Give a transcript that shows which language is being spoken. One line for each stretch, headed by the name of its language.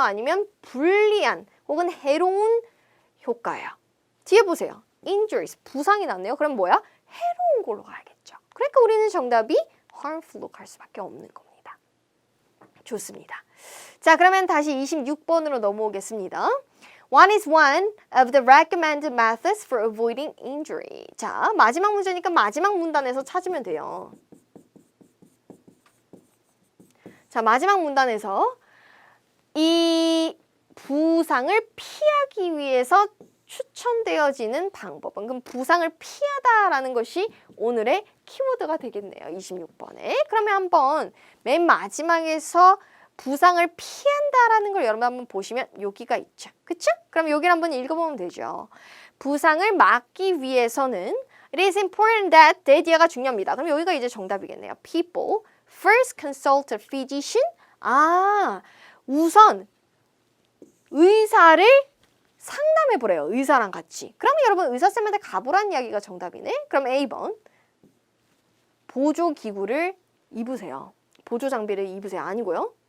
Korean: 아니면 불리한 혹은 해로운 효과예요? 뒤에 보세요. injuries, 부상이 났네요. 그럼 뭐야? 해로운 걸로 가야겠죠. 그러니까 우리는 정답이 harmful로 갈 수밖에 없는 겁니다. 좋습니다. 자, 그러면 다시 26번으로 넘어오겠습니다.
English: What is one of the recommended methods for avoiding injury?
Korean: 자, 마지막 문제니까 마지막 문단에서 찾으면 돼요. 자, 마지막 문단에서 이 부상을 피하기 위해서 추천되어지는 방법은 그럼 부상을 피하다라는 것이 오늘의 키워드가 되겠네요. 26번에. 그러면 한번 맨 마지막에서 부상을 피한다라는 걸 여러분 한번 보시면 여기가 있죠. 그쵸? 그럼 여기를 한번 읽어보면 되죠. 부상을 막기 위해서는
English: It is important that
Korean: 대디어가 중요합니다. 그럼 여기가 이제 정답이겠네요.
English: People first consult a physician.
Korean: 아, 우선 의사를 상담해 보래요. 의사랑 같이. 그러면 여러분 의사쌤한테 가보란 이야기가 정답이네. 그럼 A번 보조기구를 입으세요. 보조 장비를 입으세요. 아니고요.